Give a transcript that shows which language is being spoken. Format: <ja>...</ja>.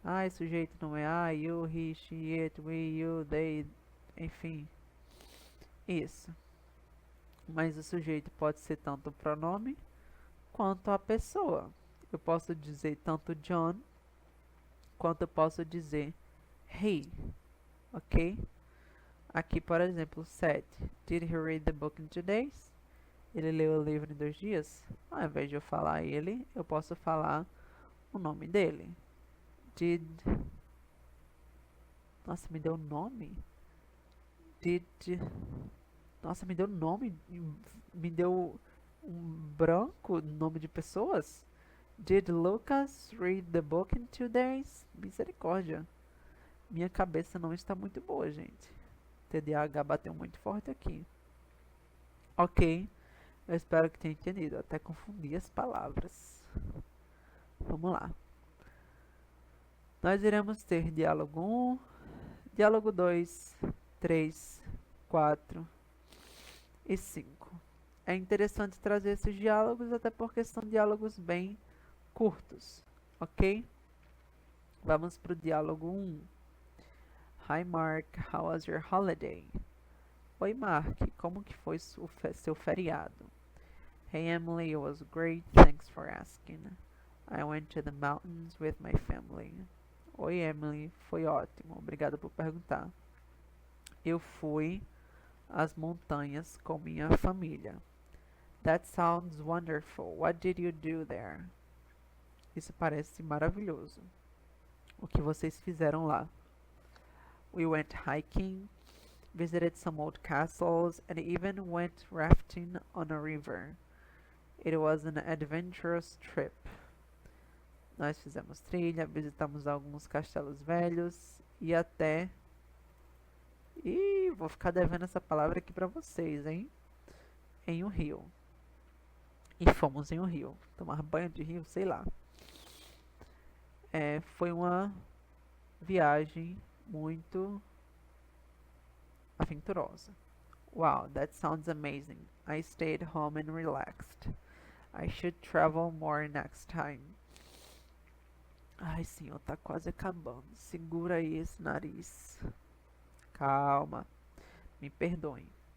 <pt>Sujeito não é you, he, she, it, we, you, they, enfim. Isso. Mas o sujeito pode ser tanto o pronome quanto a pessoa. Eu posso dizer tanto John quanto eu posso dizer he. Ok? Aqui, por exemplo, 7.</pt> <en>Did he read the book in 2 days?</en> <pt>Ele leu o livro em 2 dias? Ao invés de eu falar ele, eu posso falar o nome dele. Nossa, me deu nome? Nossa, me deu nome? Me deu um branco, nome de pessoas?</pt> <en>Did Lucas read the book in 2 days?</en> <pt>Misericórdia. Minha cabeça não está muito boa, gente. TDAH bateu muito forte aqui. Ok. Eu espero que tenha entendido. Até confundi as palavras. Vamos lá. Nós iremos ter diálogo 1, diálogo 2, 3, 4 e 5. É interessante trazer esses diálogos, até porque são diálogos bem curtos, ok? Vamos para o diálogo 1.</pt> <en>Hi Mark, how was your holiday?</en> <pt>Oi Mark, como que foi seu feriado?</pt> <en>Hey Emily, it was great, thanks for asking. I went to the mountains with my family.</en> <pt>Oi Emily, foi ótimo, obrigado por perguntar. Eu fui às montanhas com minha família.</pt> <en>That sounds wonderful. What did you do there?</en> <pt>Isso parece maravilhoso. O que vocês fizeram lá?</pt> <en>We went hiking, visited some old castles, and even went rafting on a river. It was an adventurous trip.</en> <pt>Nós fizemos trilha, visitamos alguns castelos velhos e até... vou ficar devendo essa palavra aqui pra vocês, hein? Em um rio. E fomos em um rio. Tomar banho de rio, sei lá. Foi uma viagem muito aventurosa.</pt> <en>Wow, that sounds amazing. I stayed home and relaxed. I should travel more next time.</en> <pt>Ai, senhor, tá quase acabando. Segura aí esse nariz. Calma. Me perdoem.</pt>